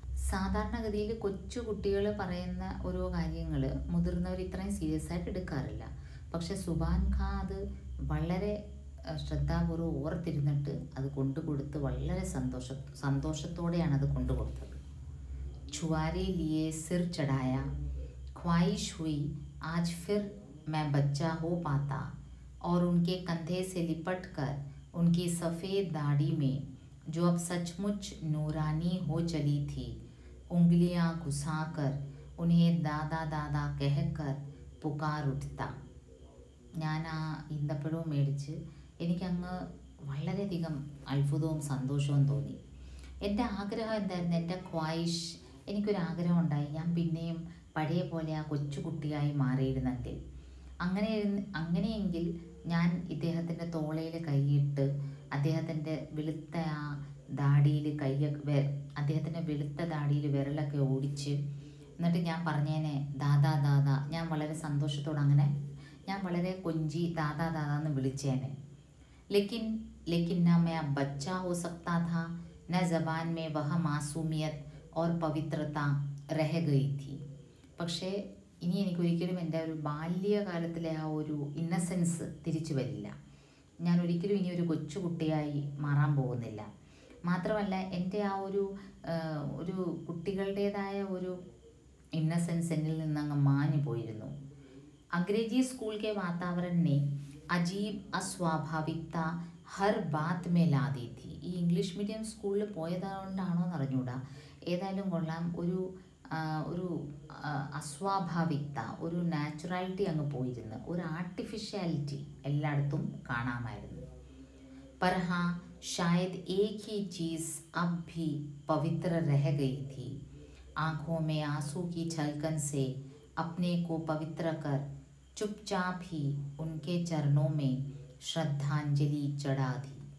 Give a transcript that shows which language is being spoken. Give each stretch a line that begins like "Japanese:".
Malayalam: സാധാരണഗതിയിൽ കൊച്ചു കുട്ടികൾ പറയുന്ന ഓരോ കാര്യങ്ങൾ മുതിർന്നവർ ഇത്രയും സീരിയസ് ആയിട്ട് എടുക്കാറില്ല. പക്ഷെ സുബാൻ ഖാൻ അത് വളരെ ശ്രദ്ധാപൂർവ്വം ഓർത്തിരുന്നിട്ട് അത് കൊണ്ടുകൊടുത്ത് വളരെ സന്തോഷത്തോടെയാണ് അത് കൊണ്ടുകൊടുത്തത്.
Hindi: छुआरे लिए सिर चढ़ाया, ख्वाहिश हुई आज फिर मैं बच्चा हो पाता और उनके कंधे से लिपट कर उनकी सफ़ेद दाढ़ी में जो अब सचमुच नूरानी हो चली थी, उंगलियां घुसाकर उन्हें दादा दादा कहकर पुकार उठता.
Malayalam: ഞാൻ ആ ഈന്തപ്പഴവും മേടിച്ച് എനിക്കങ്ങ് വളരെയധികം അത്ഭുതവും സന്തോഷവും തോന്നി. എൻ്റെ ആഗ്രഹം എന്തായിരുന്നു? എൻ്റെ ഖ്വായിഷ്, എനിക്കൊരാഗ്രഹം ഉണ്ടായി, ഞാൻ പിന്നെയും പഴയ പോലെ ആ കൊച്ചുകുട്ടിയായി മാറിയിരുന്നെങ്കിൽ. അങ്ങനെയെങ്കിൽ ഞാൻ ഇദ്ദേഹത്തിൻ്റെ തോളയിൽ കൈയിട്ട് അദ്ദേഹത്തിൻ്റെ വെളുത്ത ആ ദാടിയിൽ അദ്ദേഹത്തിൻ്റെ വെളുത്ത ദാടിയിൽ വിരലൊക്കെ ഓടിച്ച്, എന്നിട്ട് ഞാൻ പറഞ്ഞേനെ ദാദാ ദാദാ. ഞാൻ വളരെ സന്തോഷത്തോടെ അങ്ങനെ ഞാൻ വളരെ കൊഞ്ചി ദാദാ ദാദാ എന്ന് വിളിച്ചേനെ.
Hindi: लेकिन न मैं अब बच्चा हो सकता था, न ज़बान में वह मासूमियत और पवित्रता रह गई थी.
Malayalam: പക്ഷേ ഇനി എനിക്കൊരിക്കലും എൻ്റെ ഒരു ബാല്യകാലത്തിലെ ആ ഒരു ഇന്നസെൻസ് തിരിച്ചു വരില്ല. ഞാൻ ഒരിക്കലും ഇനി ഒരു കൊച്ചുകുട്ടിയായി മാറാൻ പോകുന്നില്ല. മാത്രമല്ല എൻ്റെ ആ ഒരു കുട്ടികളുടേതായ ഒരു ഇന്നസെൻസ് എന്നിൽ നിന്നങ്ങ് മാഞ്ഞു പോയിരുന്നു.
Hindi: अंग्रेजी स्कूल के वातावरण ने अजीब अस्वाभाविकता हर बात में ला दी थी.
Malayalam: ഈ ഇംഗ്ലീഷ് മീഡിയം സ്കൂളിൽ പോയതുകൊണ്ടാണോ എന്ന് അറിഞ്ഞൂടാ, ഏതായാലും കൊള്ളാം, ഒരു അസ്വാഭാവികത, ഒരു നാച്ചുറാലിറ്റി അങ്ങ് പോയിരുന്നു, ഒരു ആർട്ടിഫിഷ്യാലിറ്റി എല്ലായിടത്തും കാണാമായിരുന്നു.
Hindi: पर हाँ, शायद एक ही चीज़ अब भी पवित्र रह गई थी. आँखों में आंसू की छलकन से अपने को पवित्र कर चुपचाप ही उनके चरणों में श्रद्धांजलि चढ़ा दी.